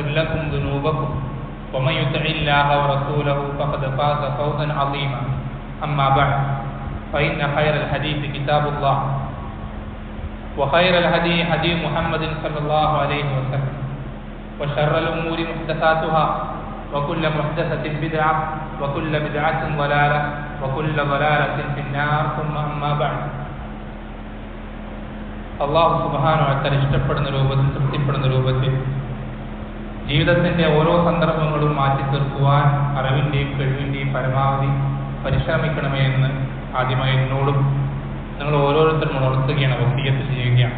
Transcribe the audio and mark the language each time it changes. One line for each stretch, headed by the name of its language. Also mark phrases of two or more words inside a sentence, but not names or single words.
Arabic: لكم ذنوبكم ومن يطع الله ورسوله فقد فاز فوزا عظيما أما بعد فإن خير الحديث كتاب الله وخير الهدي هدي محمد صلى الله عليه وسلم وشر الأمور محدثاتها وكل محدثة بدعة وكل بدعة ضلالة وكل ضلالة في النار ثم أما بعد الله سبحانه وتعالى
Malayalam: ഇഷ്ടപ്പെടുന്ന രൂപത്തിൽ തൃപ്തിപ്പെടുന്ന രൂപത്തിൽ ജീവിതത്തിൻ്റെ ഓരോ സന്ദർഭങ്ങളും മാറ്റി തീർക്കുവാൻ അറിവിൻ്റെയും കഴിവിൻ്റെയും പരമാവധി പരിശ്രമിക്കണമേ എന്ന് ആദ്യമായി എന്നോടും നിങ്ങൾ ഓരോരുത്തരും ഉണർത്തുകയാണ്, വസിയ്യത്ത് ചെയ്യുകയാണ്.